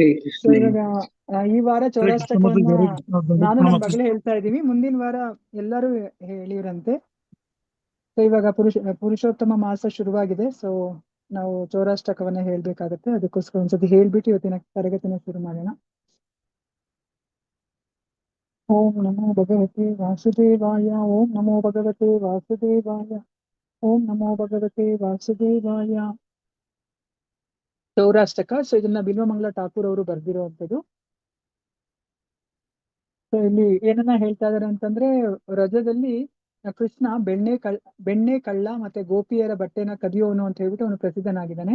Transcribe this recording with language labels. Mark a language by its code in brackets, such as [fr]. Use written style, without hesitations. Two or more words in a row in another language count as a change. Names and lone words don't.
[kn] ಸೊ ಇವಾಗ ಈ ವಾರ ಚೌರಾಷ್ಟಕವನ್ನ ನಾನು ನನ್ನ ಮಗಳು ಹೇಳ್ತಾ ಇದೀವಿ. ಮುಂದಿನ ವಾರ ಎಲ್ಲರೂ ಹೇಳಿರಂತೆ. ಸೊ ಇವಾಗ ಪುರುಷೋತ್ತಮ ಮಾಸ ಶುರುವಾಗಿದೆ. ಸೊ ನಾವು ಚೌರಾಷ್ಟಕವನ್ನ ಹೇಳ್ಬೇಕಾಗತ್ತೆ. ಅದಕ್ಕೋಸ್ಕರ ಒಂದ್ಸತಿ ಹೇಳ್ಬಿಟ್ಟು ಇವತ್ತಿನ ತರಗತಿನ ಶುರು ಮಾಡೋಣ. [sa] ಓಂ ನಮೋ ಭಗವತೆ ವಾಸುದೇವಾಯ. ಓಂ ನಮೋ ಭಗವತೆ ವಾಸುದೇವಾಯ. ಓಂ ನಮೋ ಭಗವತೆ ವಾಸುದೇವಾಯ. [kn] ಚೌರಾಷ್ಟಕ. ಸೊ ಇದನ್ನ ಬಿಲ್ವಮಂಗಲ ಠಾಕೂರ್ ಅವರು ಬರ್ದಿರುವಂತದ್ದು. ಸೊ ಇಲ್ಲಿ ಏನನ್ನ ಹೇಳ್ತಾ ಇದಾರೆ ಅಂತಂದ್ರೆ, ರಜದಲ್ಲಿ ಕೃಷ್ಣ ಬೆಣ್ಣೆ ಕಳ್ಳ ಮತ್ತೆ ಗೋಪಿಯರ ಬಟ್ಟೆನ ಕದಿಯೋನು ಅಂತ ಹೇಳ್ಬಿಟ್ಟು ಅವನು ಪ್ರಸಿದ್ಧನಾಗಿದ್ದಾನೆ.